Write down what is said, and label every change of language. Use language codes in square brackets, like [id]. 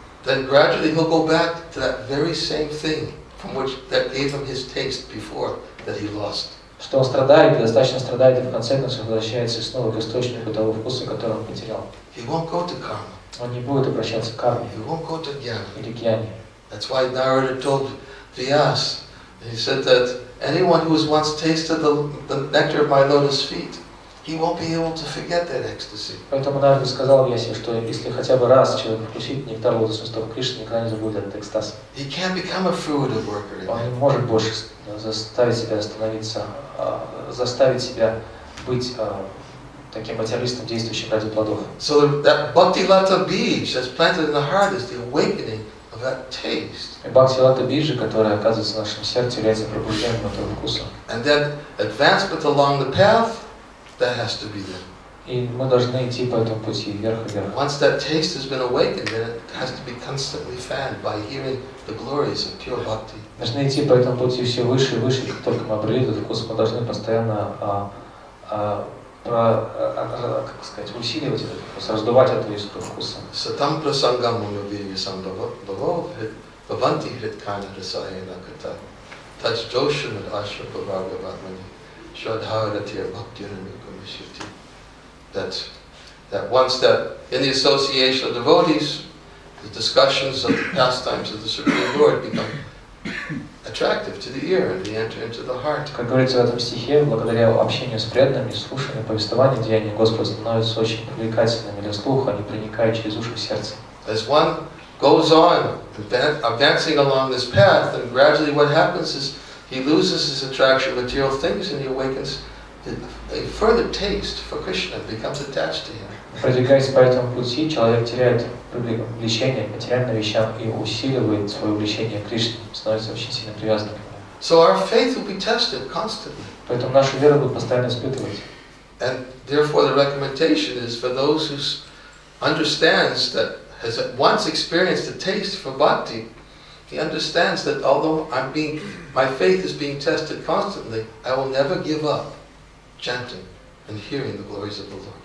[en] then gradually he'll go back to that very same thing from which that gave him his taste before that he lost. [ru] Что он страдает, и достаточно страдает, и в конце концов возвращается снова к источнику того вкуса, который он потерял. [en] He won't go to karma. [ru] Он не будет обращаться к карме [en] He won't go to jnana. [ru] или к яне. [en] That's why Narada told Vyas, he said that anyone who has once tasted the nectar of my lotus feet, he won't be able to forget that ecstasy. [ru] Поэтому Нарада сказал Вьясе, что если хотя бы раз человек вкусит нектар лотосных стоп Кришны, никогда не забудет этот экстаз. [en] He can't become a fruitive worker. [ru] Он не может больше заставить себя остановиться, заставить себя быть таким материалистом, действующим ради плодов. [en] So that Bhakti-lata beej that's planted in the heart is the awakening of that taste. [ru] И Бхакти-лата биджа, которая оказывается в нашем сердце, является пробуждением этого вкуса. [en] And then advancement along the path, that has to be there. [ru] И мы должны идти по этому пути вверх и вверх. [en] Once that taste has been awakened, then it has to be constantly fanned by hearing the glories of pure bhakti. [ru] Должны идти по этому пути все выше и выше, как только мы обрели этот вкус, мы должны постоянно как сказать, усиливать этот вкус, раздувать этого вкуса. [sa] Satam prasangam munavirvisam bhavanti hritkana rasayana kata taj joshanad ashra bhagavagatmani shradharatir bhaktiranukamishyati. [en] That once that in the association of devotees, the discussions of the pastimes of the Supreme Lord become attractive to the ear and they enter into the heart. [ru] Как говорится в этом стихе, благодаря общению с преданными, слушанию повествования деяний Господа становятся очень привлекательными для слуха, они проникают через уши в сердце. [en] As one goes on advancing along this path, and gradually what happens is he loses his attraction to material things and he awakens a further taste for Krishna, becomes attached to him. [ru] Продвигаясь по этому пути, человек теряет влечение к материальным вещам и усиливает свое влечение к Кришне, становится очень сильно привязанным к нему. [en] So our faith will be tested constantly. [ru] Поэтому нашу веру будут постоянно испытывать. [en] And therefore the recommendation is for those who understands that has once experienced a taste for bhakti, he understands that although my faith is being tested constantly, I will never give up chanting and hearing the glories of the Lord.